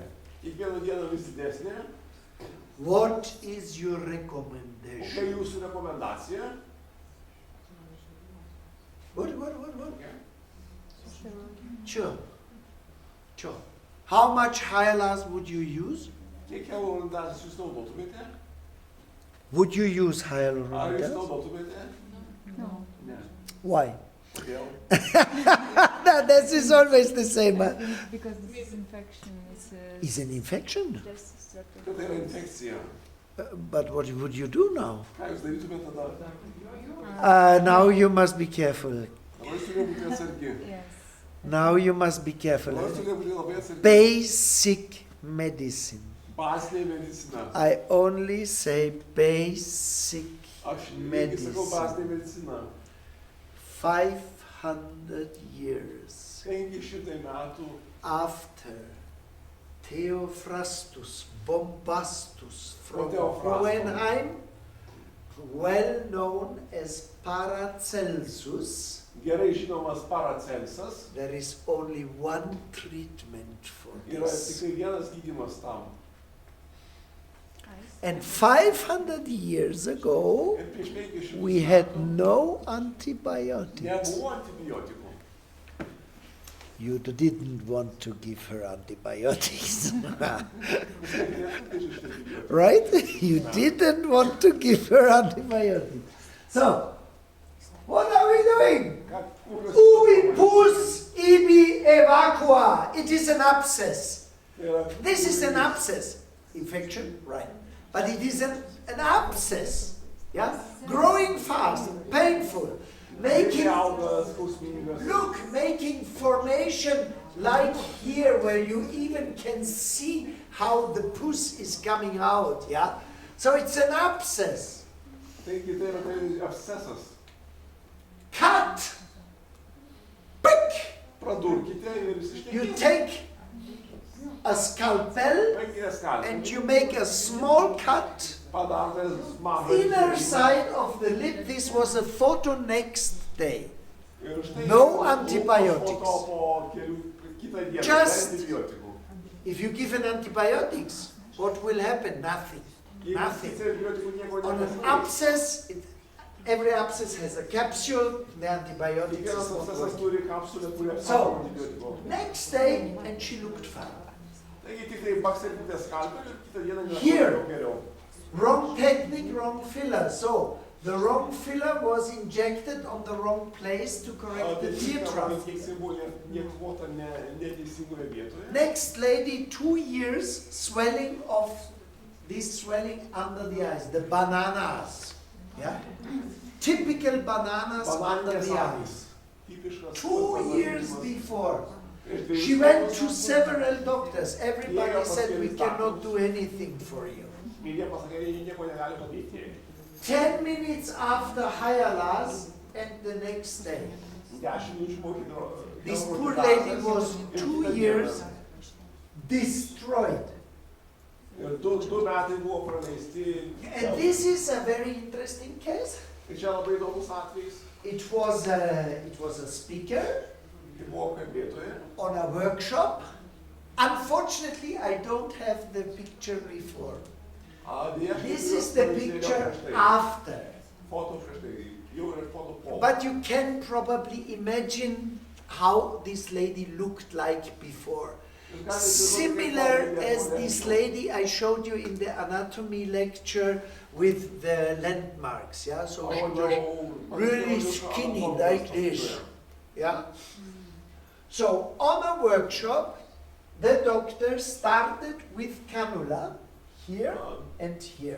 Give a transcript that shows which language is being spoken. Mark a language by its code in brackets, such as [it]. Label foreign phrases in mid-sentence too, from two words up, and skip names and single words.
[lt] Kiekvieną dieną vis didesnė. [en] What is your [lt] Kokia [en] recommendation? [lt] jūsų rekomendacija? [en] What? Sure. How much hyalas would you use? [lt] Kiek hialuronidazės jūs naudotumėte? [en] Would you use [lt] Ar jūs [en] hyaluronidase? [lt] naudotumėte? [en] No. [lt] Ne. [en] Why? [lt] Kodėl? [en] No, this is always the same. Huh? Because this infection is Is an infection. destructive. [lt] Kad tai yra infekcija. [en] But what would you do now? [lt] Ką jūs darytumėte tada? [en] Now you must be careful. [lt] Dabar jūs turite būti atsargi. [en] Yes. Now you must be careful. [lt] Dabar jūs turite būti labai atsargi. [en] Basic medicine. [lt] Bazinė medicina. [en] I only say basic [lt] Aš irgi sakau [en] medicine. [lt] bazinė medicina. [en] 500 years [lt] 500 metų [en] after Theophrastus Bombastus from [lt] Theophrastus. [en] Hohenheim, well known as Paracelsus, [lt] gerai žinomas Paracelsas. [en] there is only one treatment for [lt] Yra [en] this. [lt] tik vienas gydymas tam. [en] And 500 years ago, [lt] Ir prieš 500 [en] we had no antibiotics. [lt] nebuvo antibiotikų. [en] You didn't want to give her antibiotics. Right? You didn't want to give her antibiotics. So, what are we doing? [la] Ubi pus ibi evacua. [en] It is an abscess. This is an abscess. Infection, right. But it is an abscess. Yeah? Growing fast, painful. Making, look, making formation like here where you even can see how the pus is coming out, yeah? So it's an abscess. [lt] Taigi tai yra abscesas. [en] Cut! Pick! [lt] Pradurkite ir [en] You [lt] išsišnekėkite. [en] take a scalpel [lt] paimkite skalpelį, [en] and you make a small cut. [lt] padarote mažą [en] Inner [lt] išėjimą. [en] side of the lip, this was a photo next day. [lt] Ir štai [en] No [lt] po [en] antibiotics. [lt] to po kitą dieną [en] Just- [lt] be antibiotikų. [en] If you give an antibiotics, what will happen? Nothing. [lt] Jeigu [en] Nothing. [lt] skirsi antibiotikų, nieko [en] On an [lt] nepasikeis. [en] abscess, every abscess has a capsule, the antibiotics [lt] Kiekvienas [en] is not [lt] abscesas [en] working. [lt] turi kapsulę, kuri apsaugo [en] So, [lt] antibiotikų. [en] next day, and she looked fine. [lt] Taigi tik tai bakstelikite skalpelį ir kitą dieną [en] Here. [lt] daug geriau. [en] Wrong technique, wrong filler. So, the wrong filler was injected on the wrong place to correct the tear trough. [lt] Neakvota neteisingoje vietoje. [en] Next lady, 2 years, swelling of this swelling under the eyes, the bananas. Yeah? Typical bananas under [lt] Bananinės [en] the [lt] akys. [en] eyes. [lt] Tipiškas [en] 2 years [lt] bananimas. [en] before. [lt] Prieš dvejus [en] She went [lt] metus [en] to several doctors. Everybody Yeah, said, we but cannot do anything for you. [lt] ir jie pasakė, jie nieko negali padaryti. [en] 10 minutes after Hayalas and the next day. [lt] 10 minučių po hidro. [en] This poor lady was 2 years destroyed. [lt] Ir 2 metai buvo praleisti. [en] And this is a very interesting case. [lt] Ir čia labai įdomus atvejis. [en] It was a speaker [lt] Tai buvo kalbėtoja. [en] on a workshop. Unfortunately, I don't have the picture before. This is the picture after. [lt] Foto prieš tai. Jau yra foto po. [en] But you can probably imagine how this lady looked like before. [lt] Jūs galite įsivaizduoti, [en] Similar [lt] kaip [en] as [lt] atrodė [en] this [lt] po. [en] lady I showed you in the anatomy lecture with the landmarks. Yeah, so she was really skinny like this. Yeah. So on a workshop, the doctor started with cannula here and here.